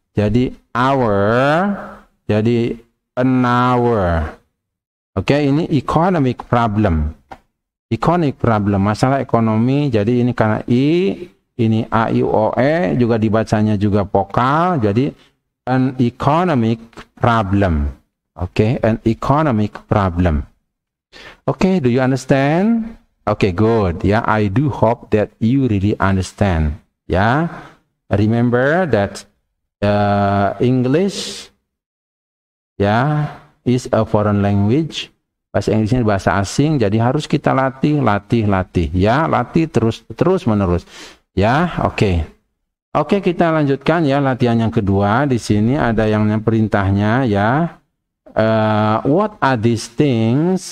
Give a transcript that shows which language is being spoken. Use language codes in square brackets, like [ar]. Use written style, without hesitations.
[en] Jadi hour, jadi an hour. [id] Oke, ini [en] economic problem. Economic problem, [id] masalah ekonomi. Jadi ini karena ini a i u o e, juga dibacanya juga vokal, jadi [en] an economic problem. Oke, an economic problem. Oke, do you understand? Oke, good ya. I do hope that you really understand ya. Remember that English ya is a foreign language. [id] Bahasa Inggrisnya bahasa asing, jadi harus kita latih ya, latih terus menerus ya. Oke, kita lanjutkan ya, latihan yang kedua. Di sini ada yang perintahnya ya. [en] What are these things?